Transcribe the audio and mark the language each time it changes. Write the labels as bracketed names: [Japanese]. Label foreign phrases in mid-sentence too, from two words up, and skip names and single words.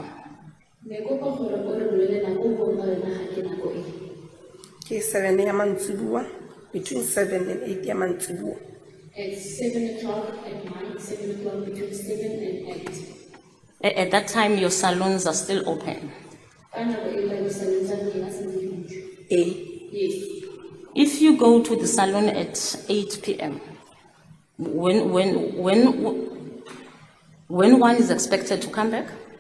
[Southern Sotho] Ke 7 ya mantsibuya, [English] between 7 and 8 [Southern Sotho] ya mantsibuya. [English] At 7 o'clock at night, 7 o'clock between 7 and 8. At that time, your salons are still open. Yes. If you go to the salon at 8 p.m., when one is expected to come back?